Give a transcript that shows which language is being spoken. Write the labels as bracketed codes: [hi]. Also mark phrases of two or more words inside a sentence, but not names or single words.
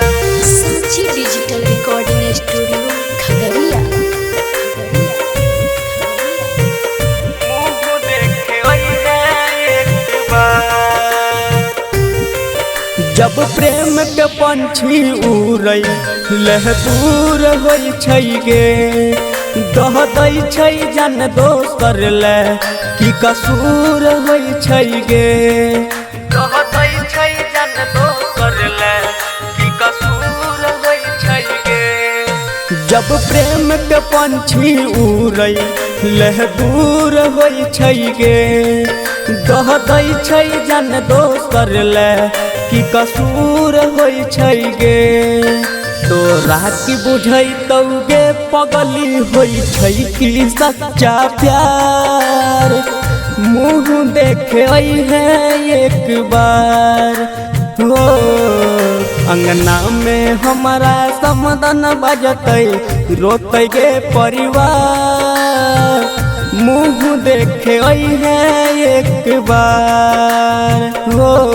[hi] साक्षी डिजिटल रिकॉर्डिंग स्टूडियो खगड़िया। मुँह देखे आई है एक बार। [anp] जब प्रेम के पंछी उड़ै लह दूर होइ छै गे दह दै छै जन दोसर ले की कसूर होइ छै गे। दह दै छै जन दोसर ले की कसूर होइ छै गे। जब प्रेम के पंछी उड़ै लह दूर होइ छै गे दह दै छै जन दोसर ले की कसूर होइ छै गे। तोरा की बुझैतौ गे पगली होइ छै कि सच्चा प्यार [hi] मुँह देखे आई है एक बार हो। [anp] अंगना में हमारा समदन बजतई रोतई के परिवार [hi] मुँह देखे आई है एक बार हो।